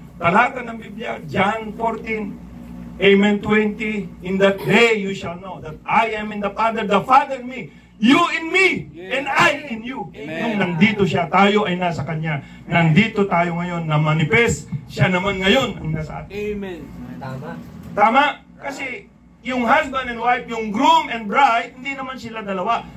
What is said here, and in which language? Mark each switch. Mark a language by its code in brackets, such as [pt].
[tl] talata ng Biblia, [en] John 14, Amen 20, in that day you shall know that I am in the Father in me, you in me, and I in you. [tl] Nung nandito siya, tayo ay nasa Kanya. Nandito tayo ngayon na manifest, siya naman ngayon ang nasa atin. Amen. Tama. Tama? Kasi yung husband and wife, yung groom and bride, hindi naman sila dalawa.